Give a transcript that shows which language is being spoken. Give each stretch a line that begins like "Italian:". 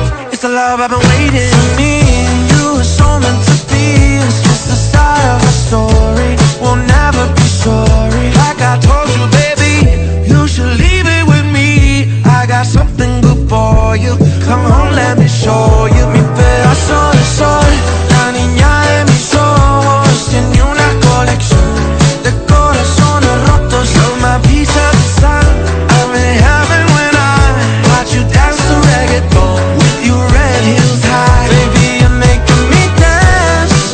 English: It's the love I've been waiting. For me and you, it's all meant to be. It's just the start of a story. We'll never be sorry. Like I told you, baby, you should leave it with me. I got something good for you. Come on, let me show you.
Spanish: Mi pedazo de sol, la niña de mis ojos. Tiene una colección de corazones rotos.
English: You're my piece of the sun. I'm in heaven when I watch you dance to reggaeton with your red heels high. Baby, you're making me dance.